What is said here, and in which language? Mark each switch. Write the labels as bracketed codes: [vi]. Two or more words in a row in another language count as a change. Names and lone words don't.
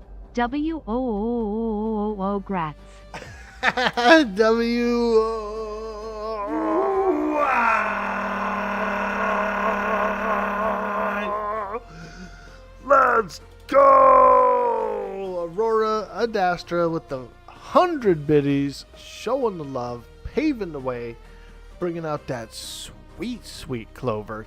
[en] W-O-O-O-O-O grats. Let's go! Aurora Adastra with the 100 biddies, showing the love, paving the way, bringing out that sweet, sweet clover.